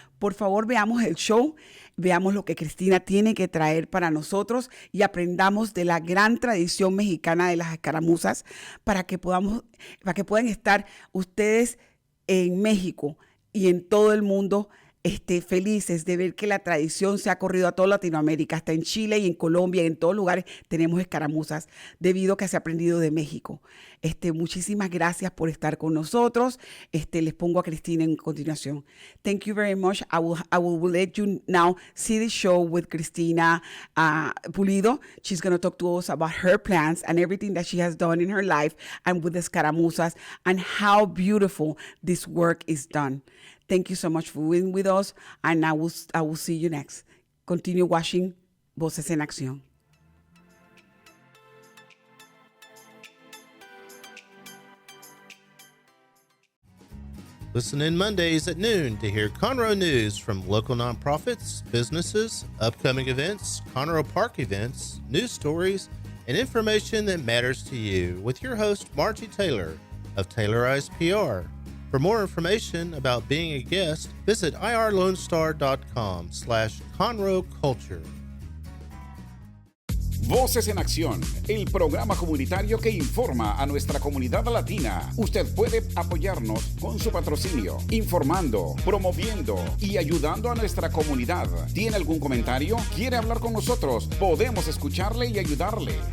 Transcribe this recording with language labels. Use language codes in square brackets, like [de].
[es] Por favor, veamos el show, veamos lo que Christina tiene que traer para nosotros y aprendamos de la gran tradición mexicana de las escaramuzas para que puedan estar ustedes en México y en todo el mundo felices de ver que la tradición se ha corrido a toda Latinoamérica, hasta en Chile y en Colombia, y en todos lugares tenemos escaramuzas debido a que se ha aprendido de México. Muchísimas gracias por estar con nosotros. Les pongo a Cristina en continuación. [en] Thank you very much. I will let you now see the show with Christina Pulido. She's going to talk to us about her plans and everything that she has done in her life and with the escaramuzas and how beautiful this work is done. Thank you so much for being with us, and I will see you next. Continue watching Voces en Acción. Listen in Mondays at noon to hear Conroe news from local nonprofits, businesses, upcoming events, Conroe Park events, news stories, and information that matters to you with your host, Margie Taylor of Taylorized PR. For more information about being a guest, visit irlonestar.com/Conroe Culture. [es] Voces en Acción, el programa comunitario que informa a nuestra comunidad latina. Usted puede apoyarnos con su patrocinio, informando, promoviendo y ayudando a nuestra comunidad. ¿Tiene algún comentario? ¿Quiere hablar con nosotros? Podemos escucharle y ayudarle.